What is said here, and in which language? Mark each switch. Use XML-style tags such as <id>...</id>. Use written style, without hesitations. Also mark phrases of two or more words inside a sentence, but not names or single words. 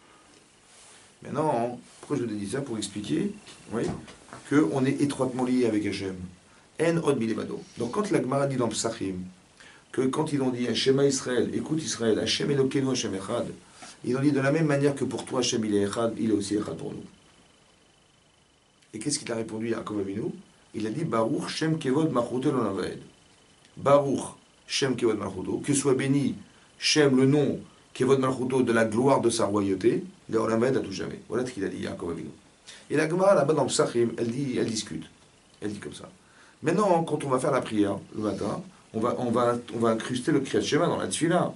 <fr>Maintenant, pourquoi je vous ai dit ça? Pour expliquer, oui, qu'on est étroitement lié avec Hachem.</fr> <he>אין עוד מלבדו.</he> <fr>Donc quand la Gemara dit dans Psachim, que quand ils ont dit</fr> <he>שמע ישראל,</he> <fr>écoute Israël,</fr> <he>השם אלוקינו השם אחד,</he> <fr>ils ont dit de la même manière que pour toi Hachem il est Echad, il est aussi Echad pour nous. Et qu'est-ce qu'il a répondu à Yaakov Avinu? Il a dit</fr> <he>ברוך שם כבוד מלכותו לעולם. ברוך שם כבוד מלכותו,</he> <fr>que soit béni Shem, le nom</fr> <he>כבוד מלכותו,</he> <fr>de la gloire de sa royauté, L'Olam à tout jamais. Voilà ce qu'il a dit Yaakov Avinu. Et la Gemara là-bas dans le Psachim, elle discute. Elle dit comme ça. Maintenant, quand on va faire la prière le matin, on va incruster le Kriyat Shema dans la Tfila.</fr>